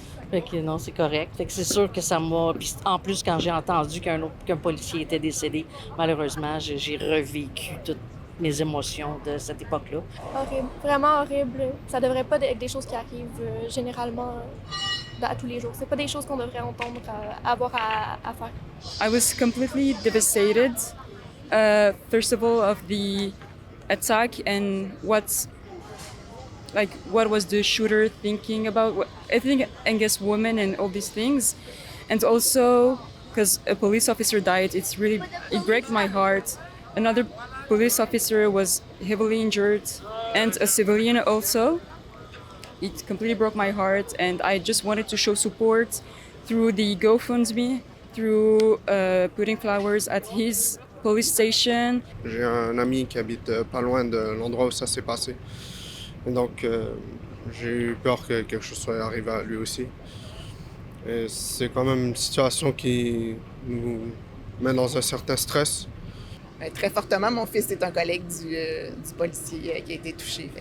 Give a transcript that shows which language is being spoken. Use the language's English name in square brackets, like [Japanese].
[French] Fait que non, c'est correct. Fait que c'est sûr que ça m'a... Puis en plus, quand j'ai entendu qu'un policier était décédé, malheureusement, j'ai revécu toutes mes émotions de cette époque-là. Horrible, vraiment horrible. Ça devrait pas être des choses qui arrivent généralement à tous les jours. C'est pas des choses qu'on devrait entendre, avoir à faire. [English] I was completely devastated, first of all, of the attack and what was the shooter thinking about, I think against women and all these things, and also because a police officer died, it breaks my heart. Another police officer was heavily injured and a civilian also. It completely broke my heart, and I just wanted to show support through the GoFundMe, through putting flowers at his police station. [French] J'ai un ami qui habite pas loin de l'endroit où ça s'est passé. Et donc, j'ai eu peur que quelque chose soit arrivé à lui aussi. Et c'est quand même une situation qui nous met dans un certain stress. Très fortement, mon fils est un collègue du policier qui a été touché.